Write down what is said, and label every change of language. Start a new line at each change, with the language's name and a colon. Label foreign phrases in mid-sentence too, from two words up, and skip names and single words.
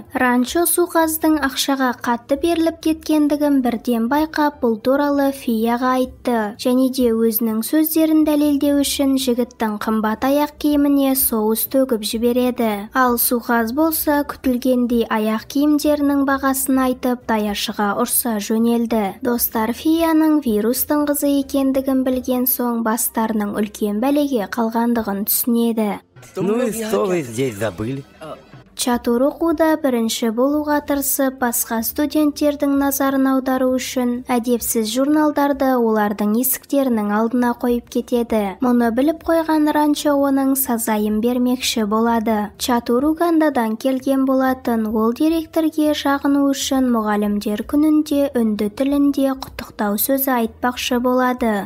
Kazakh: Ранчо Суқаздың ақшаға қатты беріліп кеткендігін бірден байқап, бұл туралы Фияға айтты, және де өзінің сөздерін дәлелдеу үшін жігіттің қымбат аяқ киіміне соус төгіп жібереді. Ал Суқаз болса күтілгендей аяқ киімдерінің бағасын айтып, даяшыға ұрса жөнелді. Достар Фияның вирустың қызы екендігін білген соң бастарының үлкен бәлеге қалғандығын түсінеді.
Russian: Ну и что вы здесь забыли?
Kazakh: Чатур оқуда бірінші болуға тырысып, басқа студенттердің назарын аудару үшін әдепсіз журналдарды олардың есіктерінің алдына қойып кетеді. Мұны біліп қойған Ранчо оның сазайын бермекші болады. Чатур Угандадан келген болатын, ол директорге жағыну үшін мұғалімдер күнінде үнді тілінде құттықтау сөзі айтпақшы болады.